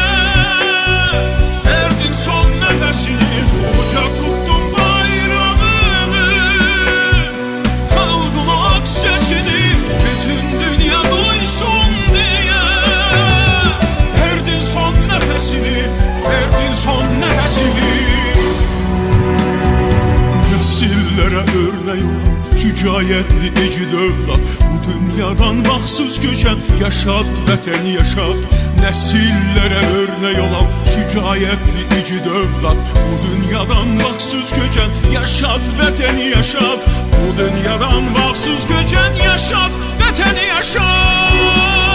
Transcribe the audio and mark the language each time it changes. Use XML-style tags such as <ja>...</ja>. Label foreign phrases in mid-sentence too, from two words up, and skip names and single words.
<tr>Verdin son nefesini, uca tuttun bayrağını, halkın o hak sesini, bütün dünya duysun diye. Verdin son nefesini, verdin son nefesini. Nesillere örnek olan şücayetli ecid övlad.</tr> <az>Bu dünyadan vaxtsız köçən yaşat vətəni yaşat.</az> <tr>Nesillere örnek olan şücayetli ecid övlad.</tr> <az>Bu dünyadan vaxtsız köçən yaşat vətəni yaşat. Bu dünyadan vaxtsız köçən yaşat vətəni yaşat.</az>